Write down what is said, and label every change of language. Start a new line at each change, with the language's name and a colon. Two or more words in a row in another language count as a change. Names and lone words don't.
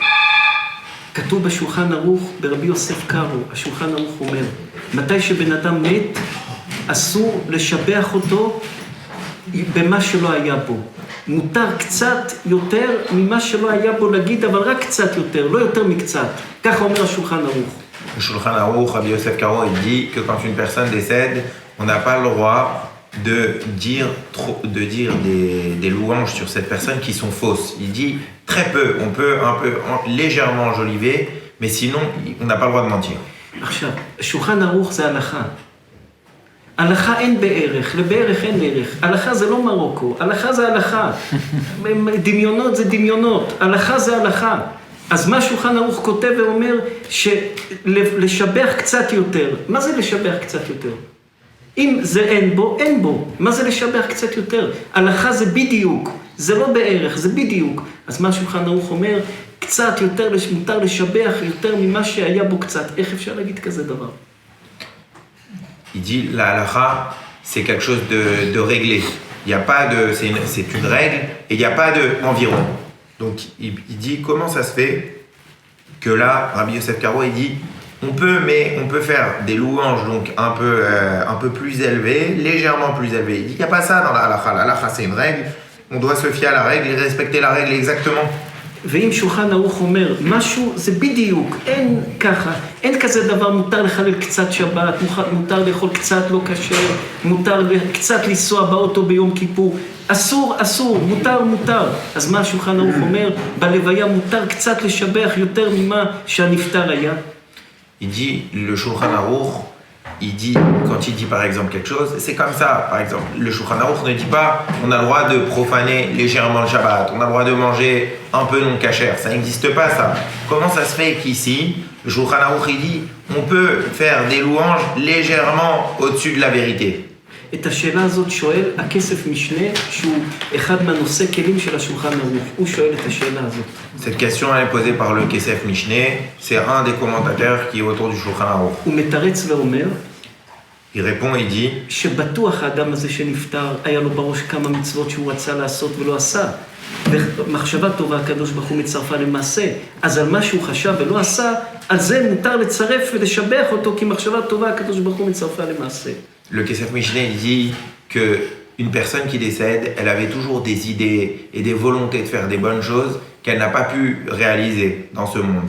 Hebrew: כתוב בשולחן ערוך, ברבי יוסף קארו, השולחן ערוך אומר, מתי שבן אדם מת, אסור לשבח אותו במה שלא היה בו. מותר קצת יותר ממה שלא היה בו להגיד, אבל רק קצת יותר, לא יותר מקצת. ככה אומר השולחן ערוך.
French: Le Shulchan Aruch, Rabbi Yosef Karo, il dit que quand une personne décède, on n'a pas le droit de dire des louanges sur cette personne qui sont fausses. Il dit très peu, on peut légèrement enjoliver, mais sinon on n'a pas le droit de mentir.
Hebrew: עכשיו, שולחן ערוך זה הלכה. הלכה אין בערך, לבערך אין ערך. הלכה זה לא מרוקו, הלכה זה הלכה. דמיונות זה דמיונות, הלכה זה הלכה. אז מה שולחן ערוך כותב ואומר שלשבח קצת יותר. מה זה לשבח קצת יותר? אם זה אין בו, אין בו. מה זה לשבח קצת יותר? הלכה זה בדיוק, זה לא בערך, זה בדיוק. אז מה שולחן ערוך אומר, קצת יותר, מותר לשבח יותר ממה שהיה בו קצת. איך אפשר להגיד כזה דבר?
French: Il dit la halakha, c'est quelque chose de réglé. Il y a pas de, c'est une règle et il n'y a pas de environ. Donc il dit comment ça se fait que là, Rabbi Yosef Karo, il dit on peut faire des louanges donc un peu plus élevées, légèrement plus élevées. Il dit il n'y a pas ça dans la halakha. La halakha c'est une règle. On doit se fier à la règle et respecter la règle exactement.
Hebrew: ואם שולחן ערוך אומר, משהו זה בדיוק, אין ככה, אין כזה דבר, מותר לחלל קצת שבת, מותר לאכול קצת לא כשר, מותר קצת לנסוע באוטו ביום כיפור, אסור, מותר. אז מה שולחן ערוך אומר? בלוויה מותר קצת לשבח יותר ממה שהנפטר היה.
French: Il dit, le Shulchan Aruch, il dit, quand il dit par exemple quelque chose, c'est comme ça. Par exemple, le Shulchan Aruch ne dit pas on a le droit de profaner légèrement le Shabbat, on a le droit de manger un peu non cachère. Ça n'existe pas ça. Comment ça se fait qu'ici, le Shulchan Aruch il dit on peut faire des louanges légèrement au-dessus de la vérité?
Hebrew: את השאלה הזאת שואל הכסף משנה, שהוא אחד מהנושא כלים של השולחן ערוך. הוא שואל את השאלה הזאת.
French: Cette question elle est posée par le Kesef Mishneh, c'est un des commentateurs qui est autour du Shulchan Aruch.
Hebrew: הוא מתרץ ואומר,
French: il répond, il dit,
Hebrew: שבטוח האדם הזה שנפטר, היה לו בראש כמה מצוות שהוא רצה לעשות ולא עשה. ומחשבה טובה הקדוש ברוך הוא מצרפה למעשה. אז על מה שהוא חשב ולא עשה, על זה מותר לצרף ולשבח אותו, כי מחשבה טובה הקדוש ברוך הוא מצרפה למעשה.
French: Le Kesef Mishneh dit que une personne qui décède, elle avait toujours des idées et des volontés de faire des bonnes choses qu'elle n'a pas pu réaliser dans ce monde.